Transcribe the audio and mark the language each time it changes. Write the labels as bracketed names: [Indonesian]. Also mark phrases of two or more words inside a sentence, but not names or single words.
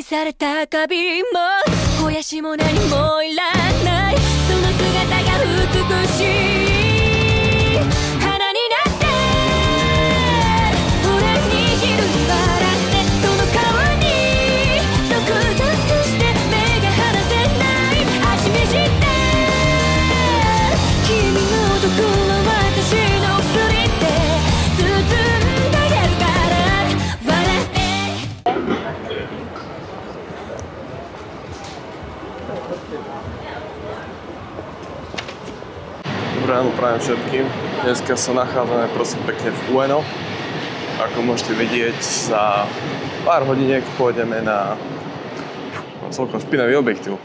[Japanese] れた花瓶も肥やしも何もいらないその姿が美しい花になって俺に昼に笑ってその顔にゾクゾクして目が離せない味見して君の毒は私の薬って包んであげるから笑って [Slovak] Dobré ráno prajem všetkým. Dneska sa nachádzame prosím pekne v Ueno. Ako môžete vidieť, za pár hodiniek pôjdeme na celkom špinavý objektív.